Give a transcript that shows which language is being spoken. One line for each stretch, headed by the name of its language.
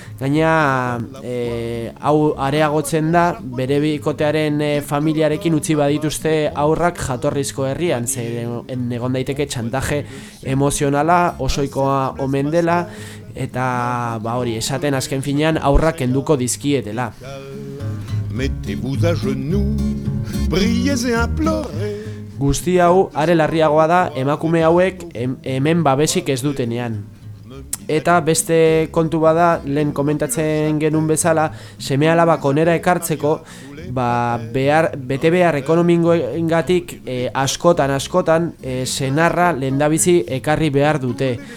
Basque: Gaina, hau areagotzen da, bere bikotearen familiarekin utzi badituzte aurrak jatorrizko herrian, zeren egon daiteke txantaje emozionala, osoikoa omen dela, eta hori esaten azken finean aurrak kenduko dizkietela.
French: Mettez-vous à genoux, brillez et implorez.
Basque: Guzti hau are larriagoa da emakume hauek hemen babesik ez dutenean. Eta beste kontu bada, lehen komentatzen genuen bezala, seme-alabak onera ekartzeko, ba bete behar ekonomikoengatik askotan senarra lehendabizi ekarri behar dute.